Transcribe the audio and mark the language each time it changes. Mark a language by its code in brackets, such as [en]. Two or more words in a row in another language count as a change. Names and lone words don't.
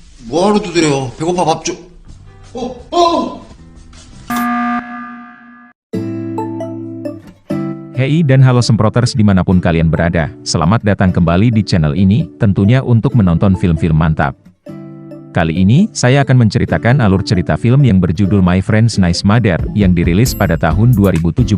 [ko] 뭐하러 두드려? 배고파 밥 줘. 어! [id] Hei dan halo semproters dimanapun kalian berada, selamat datang kembali di channel ini, tentunya untuk menonton film-film mantap. Kali ini, saya akan menceritakan alur cerita film yang berjudul My Friend's Nice Mother, yang dirilis pada tahun 2017.